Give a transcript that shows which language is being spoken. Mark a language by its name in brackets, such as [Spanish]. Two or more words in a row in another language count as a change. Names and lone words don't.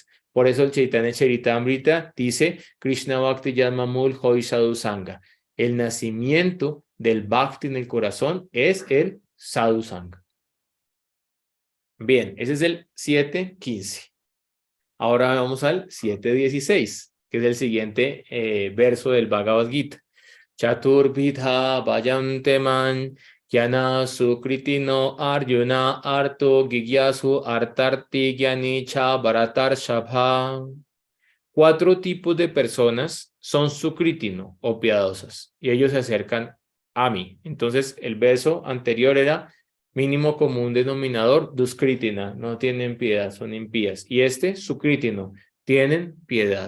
[Spanish] Por eso el Chaitanya Charitamrita dice: [Bangla] Krishna Bhakti Yadmamul Hoy Sadhu Sangha. [Spanish] El nacimiento del Bhakti en el corazón es el [Sanskrit] Sadhu Sangha. [Spanish] Bien, ese es el 7.15. Ahora vamos al 7.16, que es el siguiente verso del Bhagavad Gita. [Sanskrit] Chaturbidha Vayanteman Jnana Sukritino Arjuna Arto Gigyasu Artarti Gyanicha Bharatar Shabha. [Spanish] 4 tipos de personas son sukritino o piadosas y ellos se acercan a mí. Entonces el verso anterior era mínimo común denominador, duskritina, no tienen piedad, son impías. Y este, sukritino, tienen piedad.